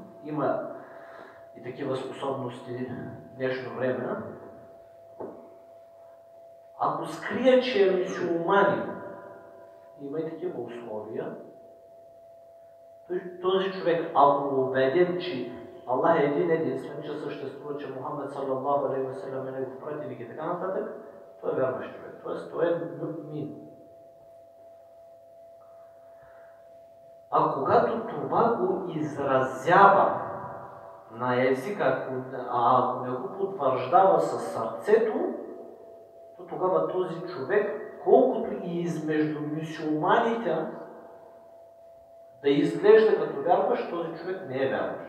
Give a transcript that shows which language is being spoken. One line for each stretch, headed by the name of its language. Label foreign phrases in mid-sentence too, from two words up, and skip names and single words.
Bulgarian: Има и такива способности в днешно време. Ако скрие, че е мюсюлманин, има и такива условия, този човек, ако е убеден, че Аллах е един единствен, че съществува, че Мухаммед
Arabic: صلى الله عليه وسلم
Bulgarian: е негов пратеник и така нататък, той е вярващ човек. Тоест, той е мюъмин. А когато това го изразява на езика, ако не го потвърждава със сърцето, то тогава този човек, колкото и измежду мюсюлманите да изглежда като вярващ, този човек не е вярващ.